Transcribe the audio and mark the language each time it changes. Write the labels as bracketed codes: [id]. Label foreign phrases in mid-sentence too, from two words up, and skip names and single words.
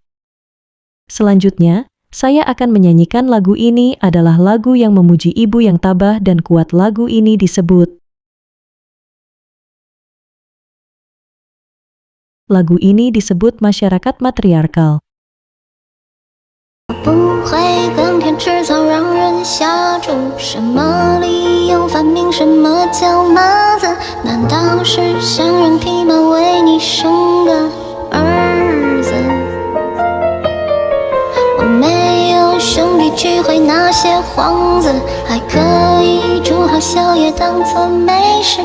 [id] Selanjutnya, saya akan menyanyikan lagu ini adalah lagu yang memuji ibu yang tabah dan kuat. Lagu ini disebut. Lagu ini disebut masyarakat matriarkal. [zh] 不会耕田吃草让人下注，什么理由反明什么叫马子？难道是想让匹马为你生个儿子？我没有兄弟聚会那些幌子，还可以煮好宵夜当作美食。